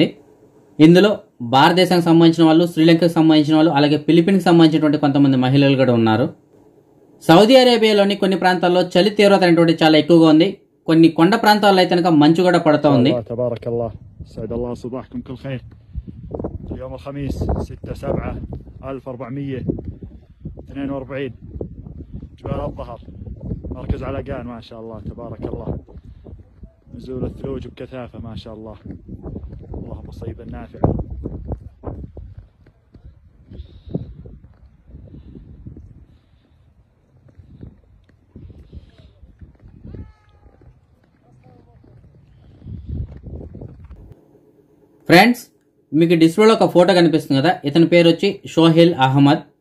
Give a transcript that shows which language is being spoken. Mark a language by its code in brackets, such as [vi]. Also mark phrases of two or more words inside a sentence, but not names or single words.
[te] ఇందులో భారతదేశానికి సంబంధించిన వాళ్ళు, శ్రీలంకకు సంబంధించిన వాళ్ళు, అలాగే ఫిలిపిన్స్కి సంబంధించినటువంటి కొంతమంది మహిళలు కూడా ఉన్నారు. సౌదీ అరేబియాలోని కొన్ని ప్రాంతాల్లో చలి తీవ్రత అనేటువంటి చాలా ఎక్కువగా ఉంది. కొన్ని కొండ ప్రాంతాల్లో అయితే కనుక మంచు కూడా పడుతూ ఉంది. [ar] يوم الخميس 6/7/1442 جبال الظهر مركز علقان ما شاء الله تبارك الله نزول الثلوج بكثافة ما شاء الله اللهم صيبا نافعا. [te] ఫ్రెండ్స్, మీకు డిస్ప్లేలో ఒక ఫోటో కనిపిస్తుంది కదా, ఇతని పేరు వచ్చి షోహెల్ అహ్మద్.